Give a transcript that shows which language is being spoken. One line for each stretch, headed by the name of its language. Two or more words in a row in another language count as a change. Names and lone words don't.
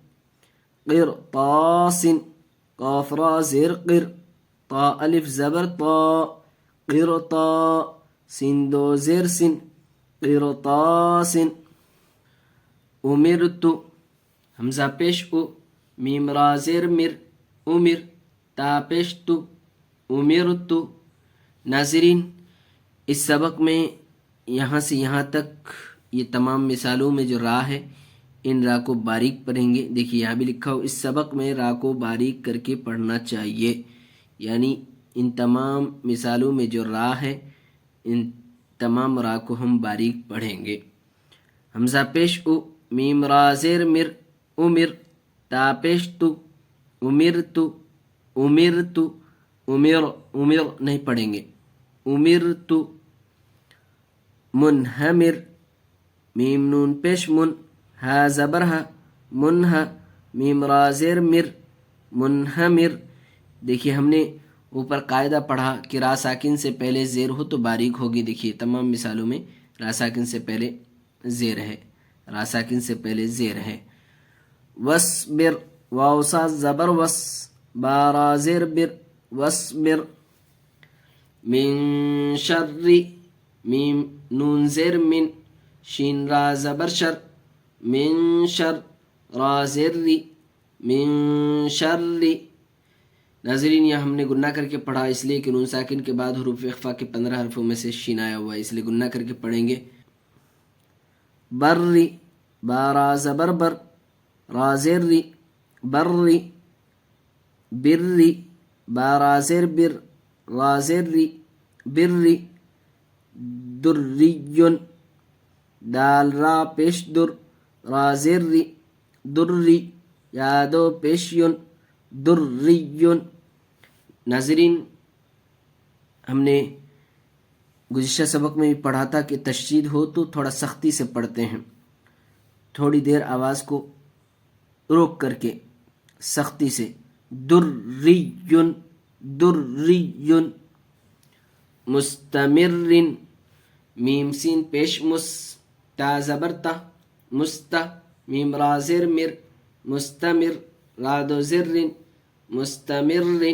Urdu: قرطاس، قاف را زیر قر، طا الف زبر طا، قرطا، سین دو زیر سن، قرطاس. امرت، حمزہ پیش او، میم را زیر مر، امر، تا پیش تو، امرت. ناظرین، اس سبق میں یہاں سے یہاں تک یہ تمام مثالوں میں جو را ہے ان را کو باریک پڑھیں گے. دیکھیے یہاں بھی لکھا ہو اس سبق میں را کو باریک کر کے پڑھنا چاہیے، یعنی ان تمام مثالوں میں جو را ہے ان تمام را کو ہم باریک پڑھیں گے. حمزہ پیش او، میم را زیر مر، امر، تا پیش تو، امرت، امرت، امر، امر نہیں پڑھیں گے، امرت. منہمر، میم نون پیش من، ہا زبر ہا، منہا، میم را زیر مر، منہمر. دیکھیے ہم نے اوپر قاعدہ پڑھا کہ را ساکن سے پہلے زیر ہو تو باریک ہوگی. دیکھیے تمام مثالوں میں را ساکن سے پہلے زیر ہے، را ساکن سے پہلے زیر ہے. وصبر، واو سا زبر وس، بارا زیر بر، وصبر. من شر، میم نون زیر من، شین را زبر شر، من شر، را زیر ری، من شر. ناظرین یہ ہم نے گنہ کر کے پڑھا اس لیے کہ نون ساکن کے بعد حروف اخفا کے 15 حرفوں میں سے شین آیا ہوا ہے، اس لیے گنہ کر کے پڑھیں گے. بر، بارا زبر بر، را زیر ری، بر، بر، بارا زیر بر، را زیر ری، بر. دریون، دال را پیش در، را زیر ری، دری، یا دو پیش یون، دریون. ناظرین ہم نے گزشتہ سبق میں بھی پڑھا تھا کہ تشدید ہو تو تھوڑا سختی سے پڑھتے ہیں، تھوڑی دیر آواز کو روک کر کے سختی سے. دریون، دریون. مستمر، میم سین پیش مس، تا زبر تا، مست، میم را زیر مر، مستمر، را دو زر، مستمر.